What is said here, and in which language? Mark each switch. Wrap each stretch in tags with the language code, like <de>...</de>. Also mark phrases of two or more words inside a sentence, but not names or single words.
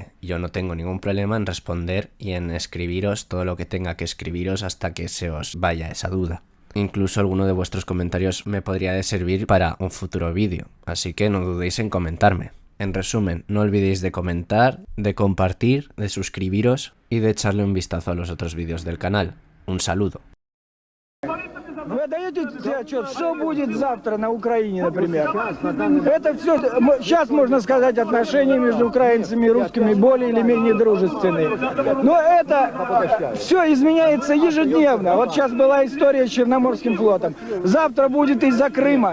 <es>Yo no tengo ningún problema en responder y en escribiros todo lo que tenga que escribiros hasta que se os vaya esa duda. Incluso alguno de vuestros comentarios me podría servir para un futuro vídeo, así que no dudéis en comentarme. En resumen, no olvidéis de comentar, de compartir, de suscribiros y de echarle un vistazo a los otros vídeos del canal. Un saludo.</es> <ru>Вы отдаете себе отчет, что будет завтра на Украине, например? Это все, сейчас можно сказать, отношения между украинцами и русскими более или менее дружественные. Но это все изменяется ежедневно. Вот сейчас была история с Черноморским флотом. Завтра будет из-за Крыма.</ru>